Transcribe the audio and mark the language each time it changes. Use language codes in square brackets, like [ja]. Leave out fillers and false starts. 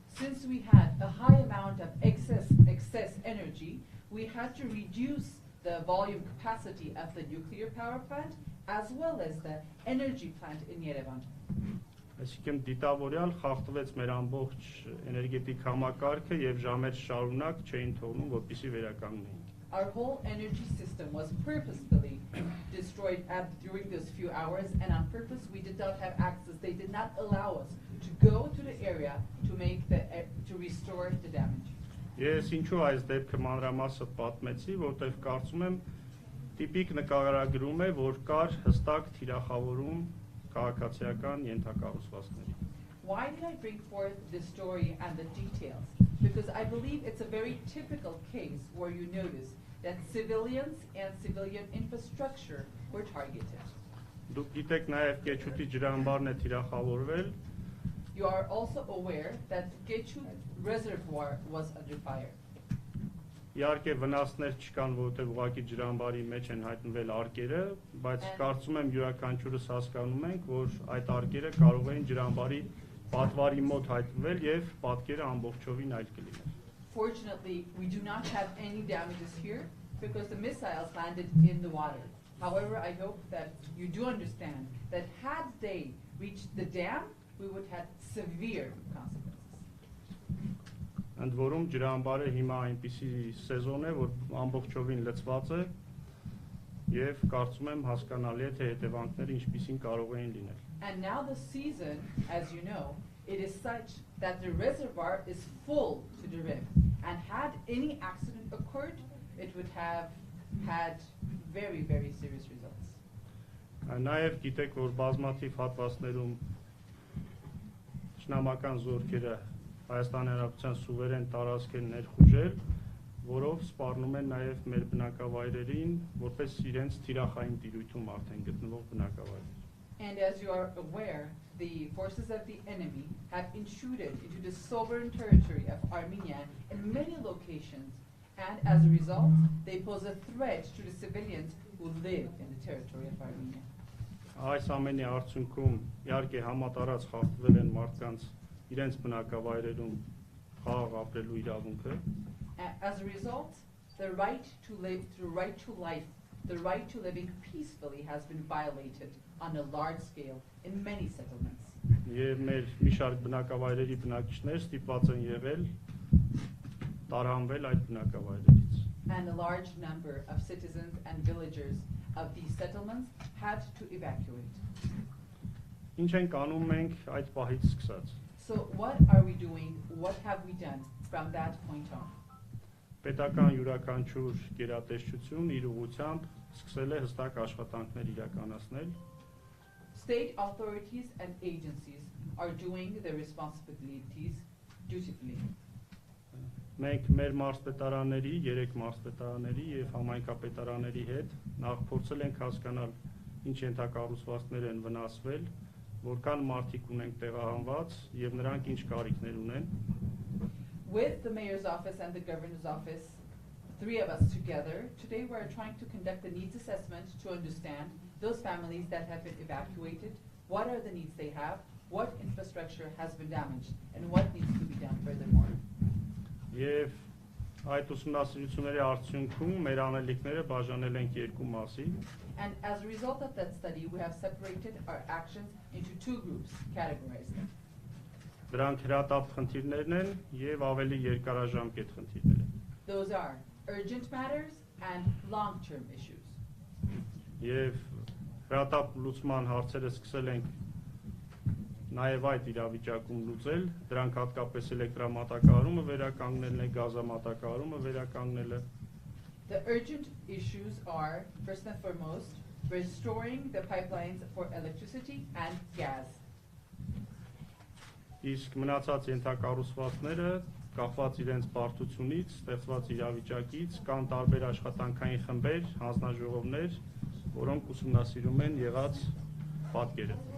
[en] Since we had a high amount of excess energy, we had to reduce the volume capacity of the nuclear power plant as well as the energy plant in Yerevan. [hy] Այսինքն դիտավորյալ խախտվեց մեր ամբողջ էներգետիկ համակարգը եւ ժամեր շարունակ չէին թողնում, որպեսզի վերականգնեին։ [en] Our whole energy system was purposefully destroyed during those few hours, and on purpose we did not have access. They did not allow us to go to the area to restore the damage. [hy] Ես ինչու այս դեպքը մանրամասը պատմեցի, որտեղ կարծում եմ տիպիկ նկարագրում է, որ կար հստակ թիրախավորում քաղաքացիական ենթակառուցվածքների։ [en] Why did I bring forth this story and the details? Because I believe it's a very typical case where you notice that civilians and civilian infrastructure were targeted. [hy] Դուք գիտեք նաև Կեչուտի ջրամբարն է թիրախավորվել։ [en] You are also aware that Kechut reservoir was under fire. [hy] Իհարկե վնասներ չկան, որովհետև ուղղակի ջրամբարի մեջ են հայտնվել արկերը, բայց կարծում եմ յուրաքանչյուրս հասկանում ենք, որ այդ արկերը կարող էին ջրամբարի պատվարի մոտ հայտնվել եւ պատկերը ամբողջովին այլ կլիներ։ [en] Fortunately, we do not have any damages here because the missiles landed in the water. However, I hope that you do understand that had they reached the dam, we would have severe consequences. [hy] Ընդ որում ջրամբարը հիմա այնպիսի սեզոն է, որ ամբողջովին լցված է եւ կարծում եմ հասկանալի է թե հետևանքները ինչպիսին կարող էին լինել։ [en] And now the season, as you know, it is such that the reservoir is full to the rim, and had any accident occurred, it would have had very, very serious results. [hy] Նաև գիտեք, որ բազմաթիվ հատվածներում ճշնամական զորքերը Հայաստանի Հանրապետության սուվերեն տարածք են ներխուժել, որով սպառնում են նաև մեր բնակավայրերին, որպես իրենց թիրախային տիրույթում արդեն գտնվող բնակավայրեր։ [en] And as you are aware, the forces of the enemy have intruded into the sovereign territory of Armenia in many locations, and as a result, they pose a threat to the civilians who live in the territory of Armenia. [hy] Այս ամենի արդյունքում իհարկե համատարած խախտվել են մարդկանց իրենց բնակավայրերում խաղաղ ապրելու իրավունքը։ [en] As a result, the right to live, the right to life, the right to living peacefully has been violated on a large scale in many settlements. [hy] Եվ մեր մի շարք բնակավայրերի բնակիչներ ստիպված են եղել տարանվել այդ բնակավայրերից։ [en] And a large number of citizens and villagers of these settlements had to evacuate. [hy] Ինչ ենք անում մենք այդ պահից սկսած։ [en] So what are we doing? What have we done from that point on? [hy] Պետական յուրաքանչյուր գերատեսչություն իր ուղղությամբ սկսել է հստակ աշխատանքներ իրականացնել։ [en] State authorities and agencies are doing their responsibilities dutifully. [hy] Մենք մեր մարզպետարանների, 3 մարզպետարանների եւ համայնքապետարանների հետ նախ փորձել ենք հասկանալ ինչ ենթակառուցվածքներ են վնասվել որքան մարդիկ ունենք տեղահանված եւ նրանք ինչ կարիքներ ունեն։ [en] With the mayor's office and the governor's office, three of us together, today we are trying to conduct a needs assessment to understand those families that have been evacuated, what are the needs they have, what infrastructure has been damaged, and what needs to be done furthermore. [hy] Եվ այդ ուսումնասիրությունների արդյունքում մեր անելիքները բաժանել ենք երկու մասի։ [en] And as a result of that study, we have separated our actions into two groups, categorized them. [hy] Դրանք հրատապ խնդիրներն են եւ ավելի երկարաժամկետ խնդիրներ են։ [en] Those are urgent matters and long-term issues. [hy] Եվ հրատապ լուծման հարցերը սկսել ենք նաև այդ իրավիճակում լուծել, դրանք հատկապես էլեկտրամատակարարումը վերականգնելն է, գազամատակարարումը վերականգնելը։ [en] The urgent issues are, first and foremost, restoring the pipelines for electricity and gas. [hy] Իսկ մնացած ենթակառուցվածքները կախված իրենց բարդությունից, ստեղծված իրավիճակից, կան տարբեր աշխատանքային խմբեր, հանձնաժողովներ, որոնք ուսումնասիրում են եղած պատկերը։